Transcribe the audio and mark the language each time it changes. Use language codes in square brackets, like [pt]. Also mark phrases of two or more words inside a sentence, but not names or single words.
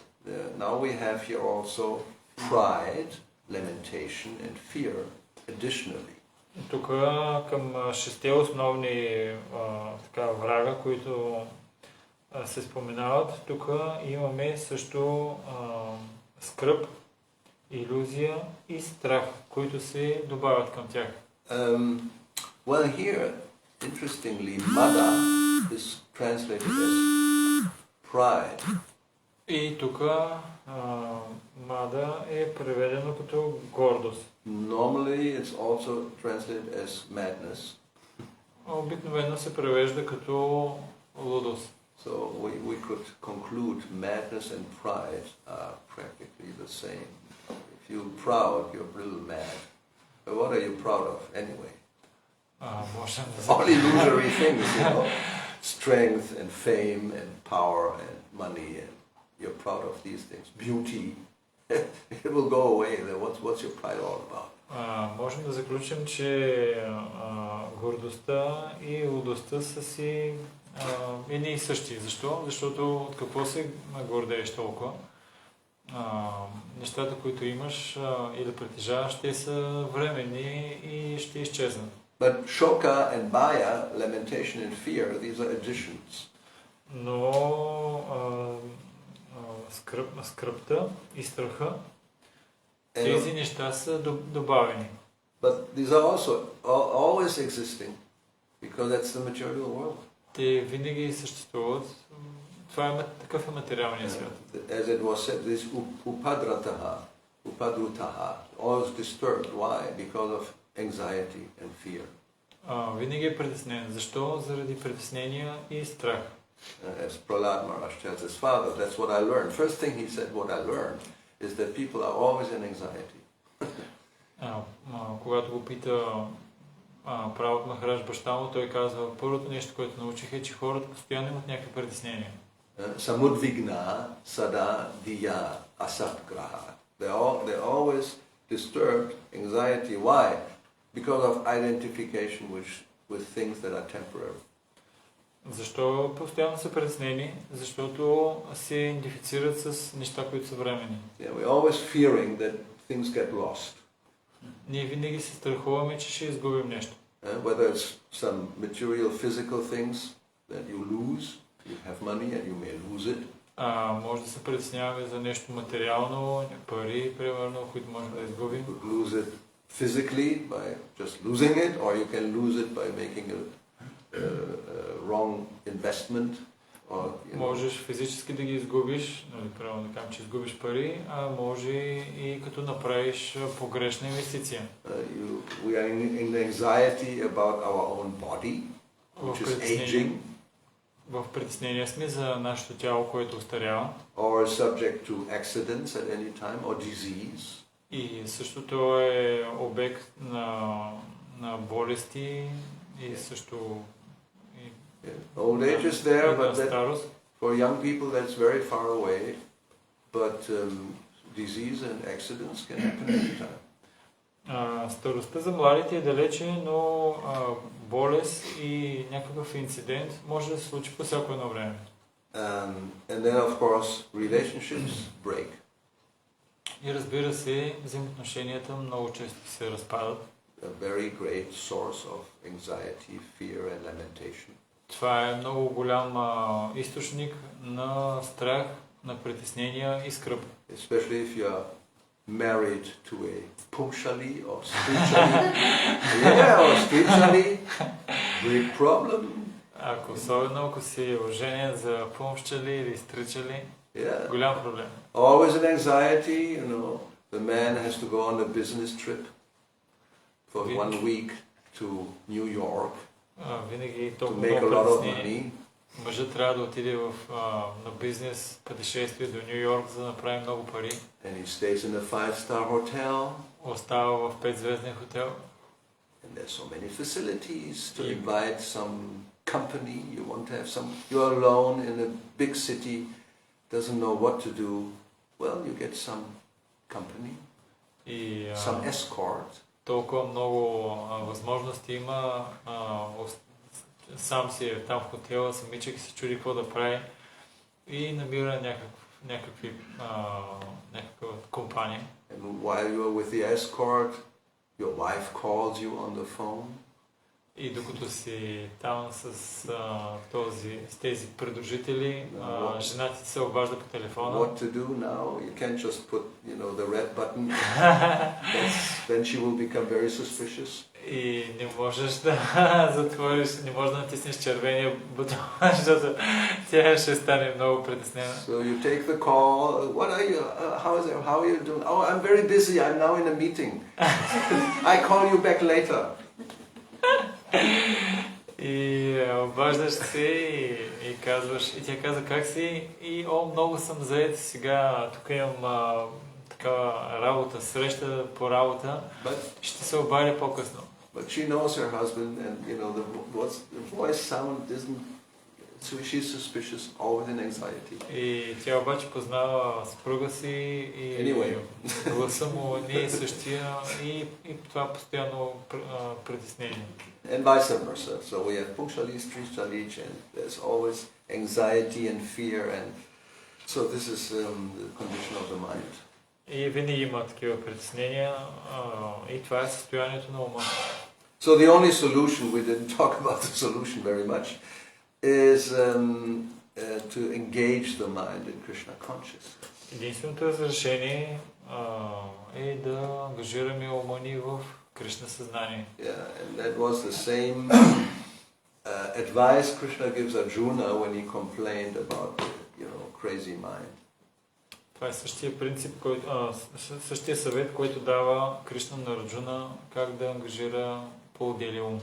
[en] Now we have here also pride, lamentation and fear additionally. [bg] Тук към шесте основни врага, които се споменават, тук имаме също скръб, илюзия и страх, които се добавят към тях. [en] Well, here, interestingly, Mada is translated as pride. [bg] И тук Мада е преведено като гордост. [en] Normally, it's also translated as madness. [bg] Обикновено се превежда като лудост. [en] So we could conclude madness and pride are practically the same. If you're proud, you're a little mad. But what are you proud of anyway? All illusory things, you know. Strength and fame and power and money, and you're proud of these things. Beauty, it will go away. What's your pride all about? [bg] Можем да заключим, че гордостта и лудостта са си едни и същи. Защо? Защото от какво се гордееш толкова? Нещата, които имаш или притежаваш, те са временни и ще изчезнат. [en] But shoka and baya, lamentation and fear, these are additions. [bg] Но скръпта и страха, тези неща са добавени. [en] But these are also always existing, because that's the material world. [bg] Те винаги съществуват. Това е такъв е материалният свят. [en] As it was said, this upadrutaha, always disturbed. Why? Because of anxiety and fear. [bg] Винаги е притеснен. Защо? Заради притеснения и страх. [en] As Prahlad Maharaj tells his father, that's what I learned. First thing he said, what I learned, is that people are always in anxiety. [bg] Когато го пита Прабхупад Махарадж баща му, той казва, първото нещо, което научих е, че хората постоянно имат някакви притеснения. [sa] समुद्विग्न सदा धिया असद्ग्रह. [en] They're always disturbed, anxiety. Why? Because of identification with things that are temporary. [bg] Защо постоянно са притеснени? Защото се идентифицират с неща, които са временни. [en] Yeah, we're always fearing that things get lost. [bg] Ние винаги се страхуваме, че ще изгубим нещо. [en] Whether it's some material, physical things that you lose, you have money and you may lose it. [bg] Може да се притесняваме за нещо материално, пари, примерно, които можем да изгубим. [en] You could lose it physically by just losing it, or you can lose it by making a wrong investment. Or, [bg] Можеш физически да ги изгубиш, нали, правилно да кажем, че изгубиш пари, а може и като направиш погрешна инвестиция. [en] We are in anxiety about our own body, which is aging. [bg] В притеснение сме за нашето тяло, което остарява. [en] Or subject to accidents at any time, or disease. [bg] И същото е обект на болести и също [en] Old age is there, but [bg] старост. [en] For young people that's very far away, but disease and accidents can happen anytime. [bg] старостта за младите е далече, но болест и някакъв инцидент може да се случи по всяко едно време. [en] And then of course relationships break. [bg] И разбира се, взаимоотношенията много често се разпадат. [en] A very great source of anxiety, fear and lamentation. [bg] Това е много голям източник на страх, на притеснения и скръб. [en] Especially if you are married to a pumshali or streetchali. Yeah, or streetchali. Big problem. [bg] Особено ако си оженен за пумшчали или стричали, [en] Yeah. [bg] голям проблем. [en] Always an anxiety, you know. The man has to go on a business trip for 1 week to New York [bg] Винаги [en] to [bg] толкова [en] make a [bg] много [en] lot of [bg] притеснение. [en] money. [bg] Мъжът трябва да отиде на бизнес пътешествие до Ню Йорк, за да направи много пари. [en] And he stays in a 5-star hotel. [bg] Остава в 5-звезден хотел. [en] And there's so many facilities to invite some company. You want to have some. You're alone in a big city, doesn't know what to do. Well, you get some company, some escort. [bg] Толкова много възможности има. Сам си е там в хотела, самичък и се чуди какво да прави и намира някаква компания. [en] And while you are with the escort, your wife calls you on the phone. [bg] И докато си там с тези придружители, жената ти се обажда по телефона. [en] What to do now? You can't just put, the red button. Then she will become very suspicious. [bg] И не можеш да затвориш, не можеш да натиснеш червения бутон, защото тя ще стане много притеснена. [en] So you take the call. What are you? How are you doing? Oh, I'm very busy. I'm now in a meeting. I call you back later. [bg] И обаждаш се и казваш, и тя казва как си, и много съм заед сега, тук имам такава работа, среща по работа, ще се обадя по-късно. [en] But she knows her husband, and the voice sound isn't. So she's suspicious, always in anxiety. И тя обаче познава съпруга си и гласа му не е същия и това постоянно притеснение. And vice versa. So we have pungshali, streetchali, and there's always anxiety and fear, and so this is the condition of the mind. [bg] И винаги има такива притеснения и това е състоянието на ума. [en] So the only solution, we didn't talk about the solution very much, is to engage the mind in Krishna consciousness. [bg] Единственото разрешение е да ангажираме ума ни в Кришна съзнание. [en] Yeah, and that was the same advice Krishna gives Arjuna when he complained about the, crazy mind. [bg] Това е същия принцип, същия съвет, който дава Кришна на Арджуна, как да ангажира по-отделия ум.